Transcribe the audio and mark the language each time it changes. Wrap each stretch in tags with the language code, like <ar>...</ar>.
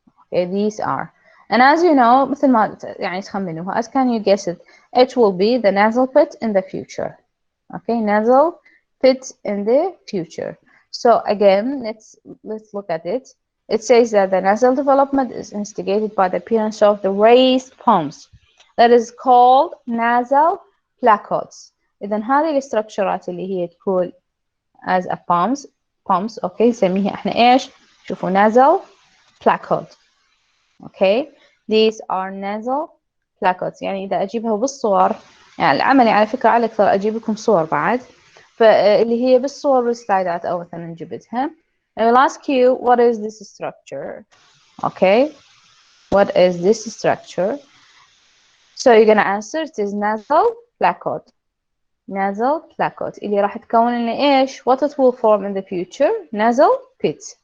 <en>Okay, these are, and as you know,</en> <ar>مثل ما يعني تخمنوها,</ar> <en>as can you guess it, it will be the nasal pit in the future. Okay, nasal pit in the future. So again, let's look at it. It says that the nasal development is instigated by the appearance of the raised pumps that is called nasal placodes.</en> <ar>إذن هذه الاستراكشرات اللي هي تكون</ar> <en>as a pumps.</en> <ar>Okay, نسميها احنا ايش؟ شوفوا nasal placode.</ar> <en>Okay, these are nasal placodes.</en> <ar>يعني إذا أجيبها بالصور، يعني العملي على فكرة على أكثر أجيب لكم صور بعد، فاللي هي بالصور بالسلايدات أو مثلا جبتها.</ar> <en>I will ask you what is this structure. Okay, what is this structure? So you're gonna answer it is nasal placode. Nasal placode</en> <ar>اللي راح تكون لنا إيش؟</ar> <en>What it will form in the future? Nasal pit.</en>